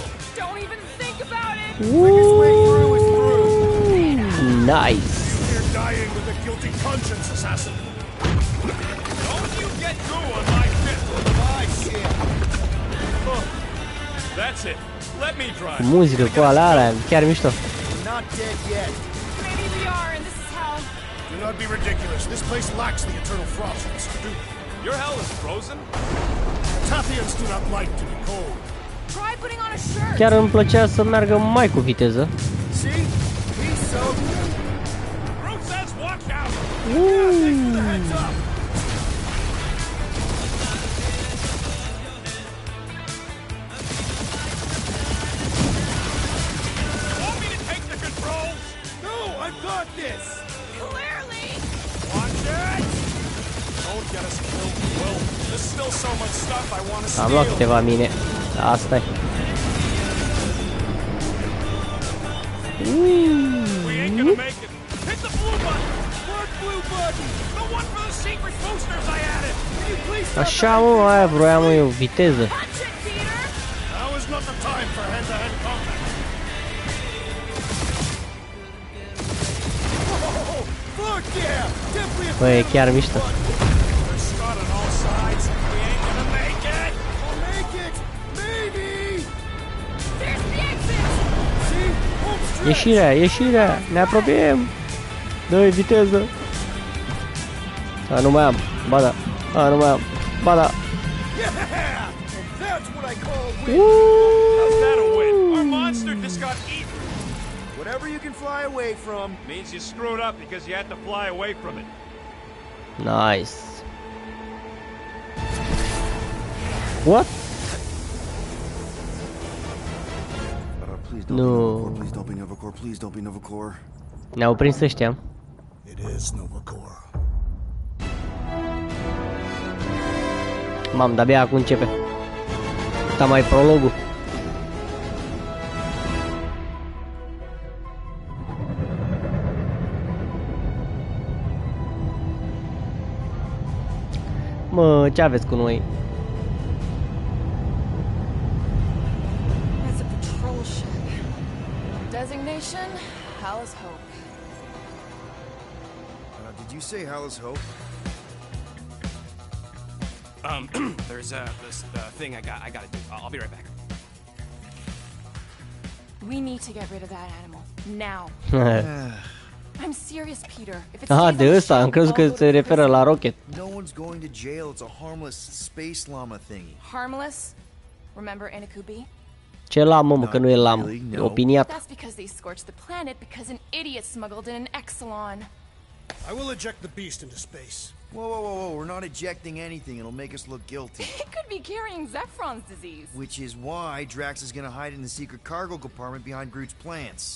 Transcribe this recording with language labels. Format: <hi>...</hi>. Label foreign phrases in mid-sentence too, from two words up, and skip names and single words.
<en>Don't even think about it! Quickest way through is through. Nice. You're dying with a guilty conscience, assassin. Don't you get through on my ship. My shit. Oh, that's it. Let me drive.</en> <ro>Muzică cu alea, chiar mișto.</ro> <en>We're not dead yet. Maybe we are, and this is how. Do not be ridiculous. This place lacks the eternal frost of Salut. Your hell is frozen? Tathians do not like to be cold. Try putting on a shirt.</en> <ro>Chiar îmi plăcea să meargă mai cu viteză.</ro> <en>See? He's so good. Groot says watch out. Thanks for the heads up. Want me to take the controls? No, I've got this. Clearly! Watch it. Don't get us killed, Will. There's still so much stuff I want to</en> <ro>Am luat</ro> <en>steal.</en> <ro>câteva mine. Asta e.</ro> <en>We ain't gonna make it. Hit the blue button. What blue button? The one for the secret boosters I added. Can you please stop</en> <ro>Așa, mă, aia vroiam eu, viteză.</ro> <en>Punch it, Peter! Now is not the time for hand-to-hand combat. Oh, fuck yeah! Definitely a</en> <ro>Băi, e chiar mișto.</ro> <en>There's Scott on all sides. We ain't gonna make it. I'll make it! Maybe! There's the exit! See? Home stretch!</en> <ro>Ieșirea, ieșirea, ne apropiem. Dă-i viteză. A, nu mai am. Ba da. A, nu mai am. Ba da.</ro> <en>Yeah! That's what I call a win! How's that a win? Our monster just got eaten. Whatever you can fly away from. Means you screwed up because you had to fly away from it. Nice. What? Please No. Please don't be Novacore. Please don't be Novacore.</en> <ro>Ne-au prins ăștia.</ro> <en>It is Novacore.</en> <ro>Mam, de-abia acum începe. Asta mai prologul. Mă, ce aveți cu noi?</ro> <en>It's a patrol ship. Designation, Hala's Hope. Did you say Hala's Hope? There's this thing I gotta do. I'll be right back. We need to get rid of that animal. Now. I'm serious, Peter. If it's</en> <ro>Aha, de ăsta, am crezut că se referă la Rocket.</ro> <en>No one's going to jail. It's a harmless space llama thingy. harmless, remember Inakubi?</en> <ro>Ce lamă, mă, că nu e lamă. E opiniat.</ro> <en>That's because they scorched the planet because an idiot smuggled in an Exelon. I will eject the beast into space. Whoa. We're not ejecting anything. It'll make us look guilty. It could be carrying Zephron's disease. Which is why Drax is gonna hide in the secret cargo compartment behind Groot's plants.</en>